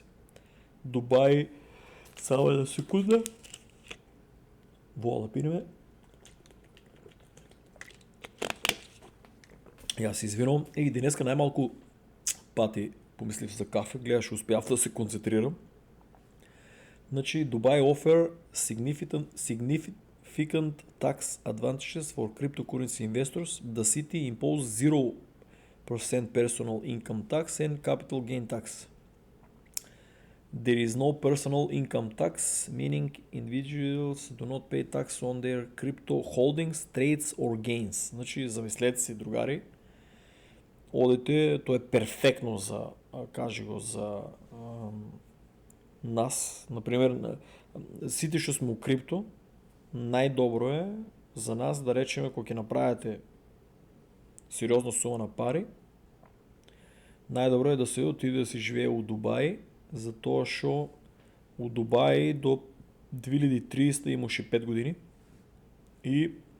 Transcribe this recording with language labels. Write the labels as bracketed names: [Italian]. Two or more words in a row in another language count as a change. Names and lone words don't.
[Macedonian] Дубај, само една секунда. Вола да пинеме. Јас се извинувам. Денеска најмалку пати помислив за кафе, гледаш, успеав да се концентрирам. [English] Значи Дубај offer significant tax advantages for cryptocurrency investors. The city imposed 0% personal income tax and capital gain tax. There is no personal income tax, meaning individuals do not pay tax on their crypto holdings, trades or gains. [Macedonian] Значи, замислете си, другари, одете, тоа е перфектно за, кажи го, за нас. Например, сите што сме у крипто, најдобро е за нас да речеме кога ќе направите сериозна сума на пари, најдобро е да се отиде да се живее у Дубај, затоа што у Дубај до 2030 имаше 5 години и